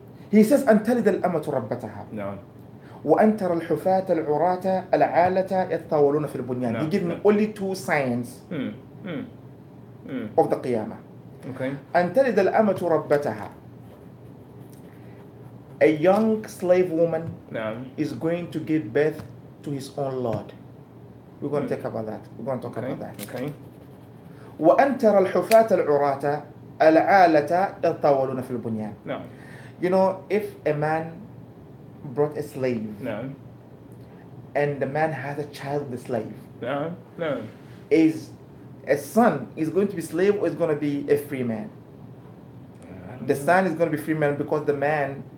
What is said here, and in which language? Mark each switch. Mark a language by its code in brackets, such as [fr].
[en] He says [ar] أنتلد الأمة ربتها وأنتر الحفاة العراة العالة يتطاولون في البنيان. [en] He gave me only two signs of the Qiyamah. Okay. [ar] أن تلد الأمة ربتها. [en] A young slave woman is going to give birth to his own Lord. We're going to talk about that. We're going to talk about that. Okay. [ar] وأنتر الحفاة العراة العالة يتطاولون في البنيان. [en] No. You know, if a man brought a slave and the man has a child with the slave, is a son is going to be slave or is going to be a free man? The son is going to be free man because the man